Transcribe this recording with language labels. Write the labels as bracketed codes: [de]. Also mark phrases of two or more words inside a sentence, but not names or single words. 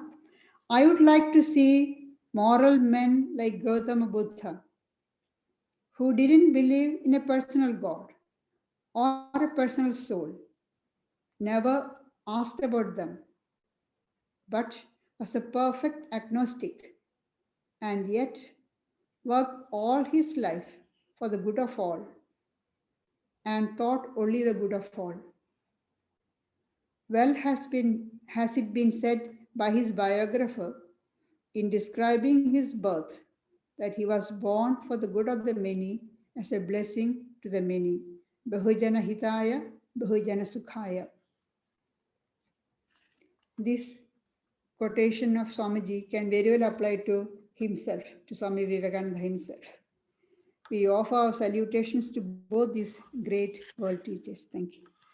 [en] I would like to see moral men like Gautama Buddha, who didn't believe in a personal God or a personal soul, never asked about them, but was a perfect agnostic, and yet worked all his life for the good of all, and thought only the good of all. Well has it been said by his biographer in describing his birth that he was born for the good of the many as a blessing to the many. [sa] Bahujana hitaya, bahujana sukhaya. [en] This quotation of Swamiji can very well apply to himself, to Swami Vivekananda himself. We offer our salutations to both these great world teachers. Thank you.